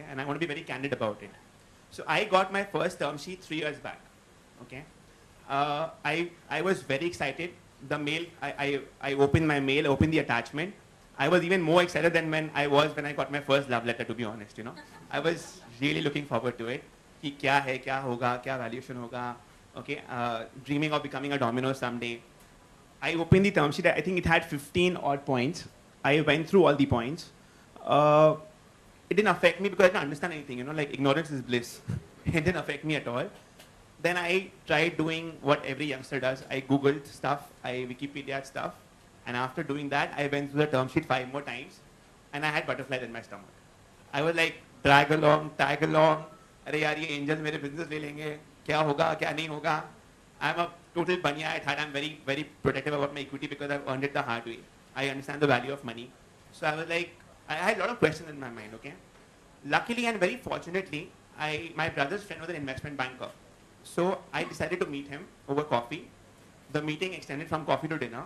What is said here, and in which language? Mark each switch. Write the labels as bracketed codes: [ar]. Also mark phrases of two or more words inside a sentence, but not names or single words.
[en] And I want to be very candid about it. So I got my first term sheet 3 years back, okay? I was very excited. The mail, I opened my mail, opened the attachment. I was even more excited than when I got my first love letter, to be honest, I was really looking forward to it. [hi] कि क्या है, क्या होगा, क्या valuation होगा, [en] okay? Dreaming of becoming a Domino's someday. I opened the term sheet. I think it had 15 odd points. I went through all the points. It didn't affect me because I didn't understand anything, like ignorance is bliss. It didn't affect me at all. Then I tried doing what every youngster does. I Googled stuff, I Wikipedia'd stuff. And after doing that, I went through the term sheet 5 more times. And I had butterflies in my stomach. I was like, drag along, tag along. [hi] Arey yaar, ye angels mere business le lenge. क्या होगा, क्या नहीं होगा. [en] I'm a total banya at heart. I'm very, very protective about my equity because I've earned it the hard way. I understand the value of money. So I was like, I had a lot of questions in my mind, okay? Luckily and very fortunately, my brother's friend was an investment banker. So I decided to meet him over coffee. The meeting extended from coffee to dinner.